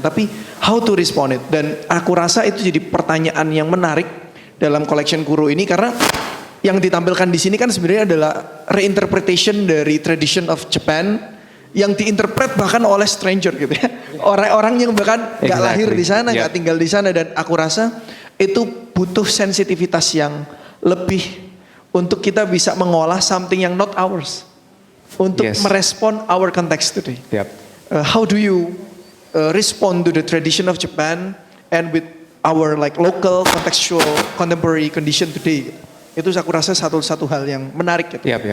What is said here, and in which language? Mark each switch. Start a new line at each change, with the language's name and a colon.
Indonesian: Tapi
English: how to respond it,
Indonesian: dan aku rasa itu jadi pertanyaan yang menarik dalam collection Kuro ini karena yang ditampilkan di sini kan sebenarnya adalah reinterpretation dari
English: tradition of Japan
Indonesian: yang diinterpret bahkan oleh stranger gitu ya. Orang-orang yang bahkan gak lahir di sana, gak tinggal di sana, dan aku rasa itu butuh sensitivitas yang lebih untuk kita bisa mengolah something yang
English: not ours.
Indonesian: Untuk merespon
English: our context today. How do you respond to the tradition of Japan and with our like local contextual contemporary condition today?
Indonesian: Itu aku rasa satu hal yang menarik gitu.